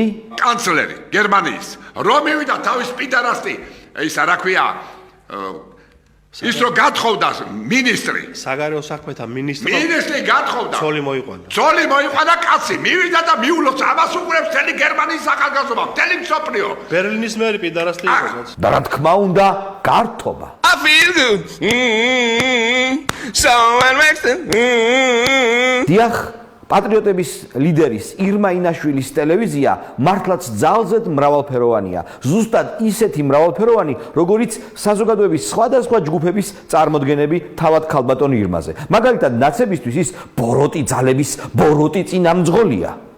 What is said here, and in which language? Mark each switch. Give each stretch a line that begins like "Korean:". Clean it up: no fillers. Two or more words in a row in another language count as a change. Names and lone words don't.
Georgian: კანცლერი გერმანიის რომ მივიდა თავის პიტარასტი, ისა რა ქვია, ის რომ გათხოვდა მინისტრი. საგარეო საქმეთა მინისტრი გათხოვდა. ცოლი მოიყვანა. ცოლი მოიყვანა კაცი, მივიდა და მიულობს ამას უყურებს მთელი გერმანიის ახალგაზრდობა, მთელი მსოფლიო. ბერლინის მერი პიდარასტი იყო. და რა თქმა უნდა, გართობა.
English: I feel good. Someone makes it.
Georgian: დიახ, პატრიოტების ლიდერის ირმა ინაშვილის ტელევიზია მართლაც ძალზედ მრავალფეროვანია. ზუსტად ისეთი მრავალფეროვანი, როგორიც საზოგადოების სხვადასხვა ჯგუფების წარმოდგენები თავად ქალბატონ ირმაზე. მაგალითად, ნაცებისთვის ის ბოროტი ძალების ბოროტი წინამძღოლია.